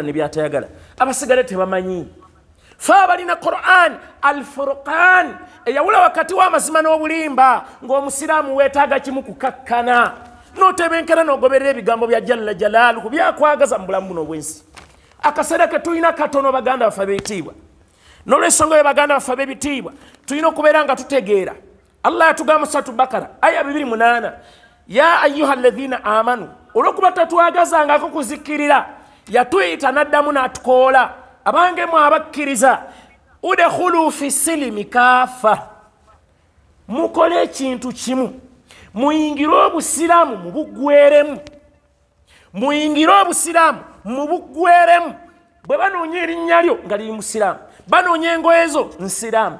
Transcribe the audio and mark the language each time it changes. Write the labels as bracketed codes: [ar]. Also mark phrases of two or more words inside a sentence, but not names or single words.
[lg] ne byatayagala abasigale tebamanyi fe abalina Qur'an al-Furqan eyawula wakati w'amazima n'obulimba ng'omusiraamu weetaaga kimu kukakkana n'otebenkera n'ogoberera ebigambo bya [ar] جل جلاله [lg] byakwagaza mu bulamu buno obwensi akaseera ke tulina katono baganda baffe ab'ebitiibwa n'olw'ensonga yo baganda baffe ab'ebitiibwa tulina okubeera nga tutegeera Allah yatugamba mu Suratu Bakara aya 28 [ar] يا أيها الذين آمنوا [lg] olwokuba tatwagazangako kuzikirira yatuyita n'addamu n'atukoola abangemu abakkiriza [ar] ادخلوا في السلم كافة [lg] mukole ekintu kimu muyingire obusiraamu mu buggweremu muyingire obusiraamu mu buggweremu bwe banoonya erinnya lyo nga liri musiraamu banoonya engoye zo nsiraamu